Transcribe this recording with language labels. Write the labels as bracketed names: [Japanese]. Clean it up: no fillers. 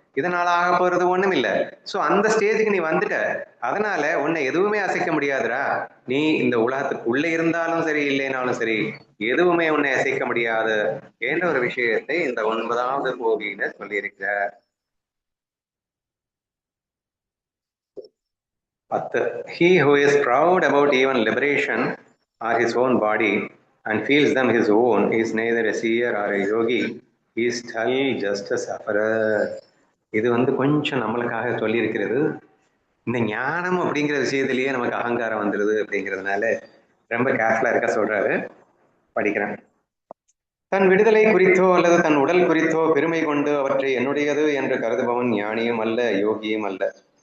[Tamil] இதனால ஆக போறது ஒண்ணும் இல்லை. ஸோ அந்த ஸ்டேஜுக்கு நீ வந்துட்ட. அதனால உன்னை எதுவுமே அசைக்க முடியாதுடா. நீ இந்த உலகத்துக்கு உள்ளே இருந்தாலும் சரி, இல்லைனாலும் சரி, எதுவுமே உன்னை அசைக்க முடியாது என்ற ஒரு விஷயத்தை இந்த 9வது போகியில சொல்லியிருக்கிறார். 10. [English] He who is proud about even liberation or his own body and feels them his own is neither a seer or a yogi. He is still just a sufferer. [Tamil] இது வந்து கொஞ்சம் நம்மளுக்காக சொல்லியிருக்கிறது. இந்த ஞானம் அப்படிங்கிற விஷயத்திலேயே நமக்கு அகங்காரம் வந்துடுது அப்படிங்கிறதுனால ரொம்ப கேர்ஃபுல்லா இருக்க சொல்றாரு. படிக்கிறேன். தன் விடுதலை குறித்தோ அல்லது தன் உடல் குறித்தோ பெருமை கொண்டு அவற்றை என்னுடையது என்று கருதுபவன் ஞானியும் அல்ல, யோகியும் அல்ல.